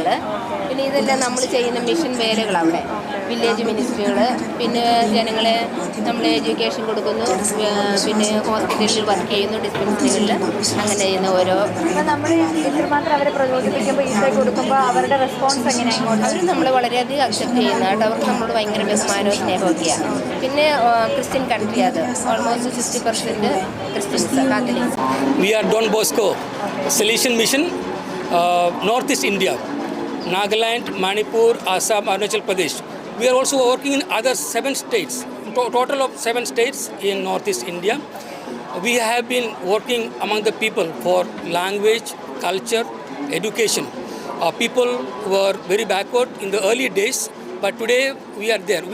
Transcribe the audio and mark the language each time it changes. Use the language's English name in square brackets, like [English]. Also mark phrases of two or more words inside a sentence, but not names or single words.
[Malayalam] പിന്നെ ഇതെല്ലാം നമ്മൾ ചെയ്യുന്ന മിഷൻ വേലകൾ അവിടെ [English] village ministries, [Malayalam] പിന്നെ ജനങ്ങളെ നമ്മൾ എഡ്യൂക്കേഷൻ കൊടുക്കുന്നു, പിന്നെ ഹോസ്പിറ്റലിൽ വർക്ക് ചെയ്യുന്നു, ഡിസ്പെൻസറികളിൽ അങ്ങനെ ചെയ്യുന്ന ഓരോ. നമ്മൾ ഇത്രമാത്രം അവരെ പ്രചോദിപ്പിക്കുമ്പോൾ ഈശോയെ കൊടുക്കുമ്പോൾ അവരുടെ റെസ്പോൺസ് എങ്ങനെയാണ്? അവർ നമ്മൾ വളരെയധികം അക്സെപ്റ്റ് ചെയ്യുന്നതായിട്ട്. അവർക്ക് നമ്മളോട് ഭയങ്കര ബഹുമാനവും സ്നേഹമൊക്കെയാണ്. പിന്നെ [English] Christian country, [Malayalam] അത് [English] almost 60% Christians, Catholics. We are Don Bosco Salesian Mission, Northeast India, Nagaland, Manipur, Assam, Arunachal Pradesh. We are also working in other 7 states, total of 7 states in Northeast India. We have been working among the people for language, culture, education. People were very backward in the early days, but today we are there.